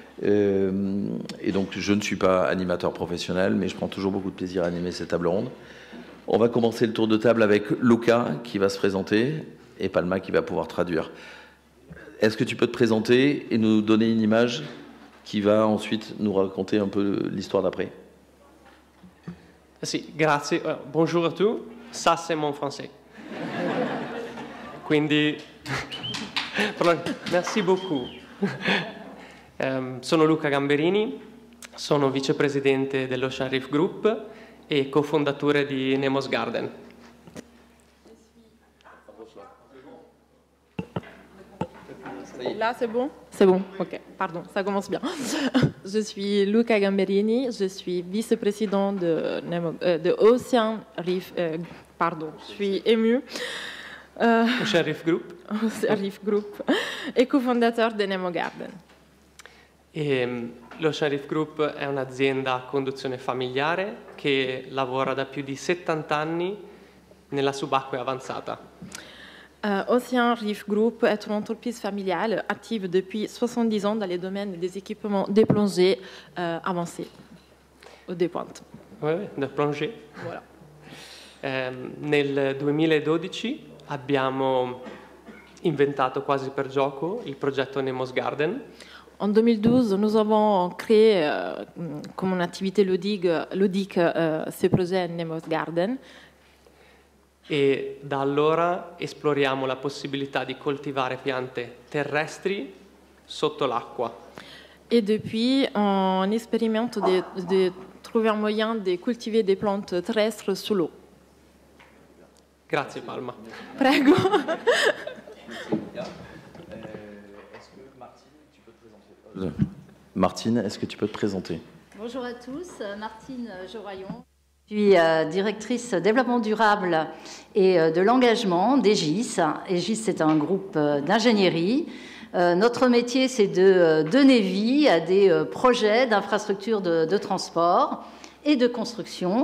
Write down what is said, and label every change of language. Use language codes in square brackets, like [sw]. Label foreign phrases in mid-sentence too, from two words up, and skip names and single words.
[fr] Et donc je ne suis pas animateur professionnel, mais je prends toujours beaucoup de plaisir à animer cette table ronde. On va commencer le tour de table avec Luca qui va se présenter et Palma qui va pouvoir traduire. Est-ce que tu peux te présenter et nous donner une image qui va ensuite nous raconter un peu l'histoire d'après? [it] Sì, grazie. [fr] Bonjour à tous. Ça, c'est mon français. Quindi, merci beaucoup. [it] Sono Luca Gamberini, sono vicepresidente dell'Ocean Reef Group e cofondatore di Nemo's Garden. [fr] Là, c'est bon? C'est bon, ok, pardon, ça commence bien. Je suis Luca Gamberini, je suis vice-président de Ocean Reef, pardon, je suis émue. Ocean Reef Group. Ocean Reef Group, e cofondateur de Nemo Garden. [it] L'Ocean Reef Group è un'azienda a conduzione familiare che lavora da più di 70 anni nella subacquea avanzata. [fr] Ocean Reef Group est une entreprise familiale active depuis 70 ans dans les domaines des équipements de plongée avancés, ou des pointes. Oui, da plongée. Voilà. [it] Nel 2012 abbiamo inventato quasi per gioco il progetto Nemo's Garden. [fr] En 2012, nous avons créé comme une activité ludique ce projet Nemo's Garden. [it] E da allora esploriamo la possibilità di coltivare piante terrestri sotto l'acqua. [fr] Et depuis, on expérimente de trouver un moyen de cultiver des plantes terrestres sous l'eau. [it] Grazie Palma. Prego. [fr] Martine, est-ce que tu peux te présenter? Bonjour à tous, Martine Joraillon. Je suis directrice développement durable et de l'engagement d'Egis. Egis, c'est un groupe d'ingénierie. Notre métier, c'est de donner vie à des projets d'infrastructures de transport et de construction.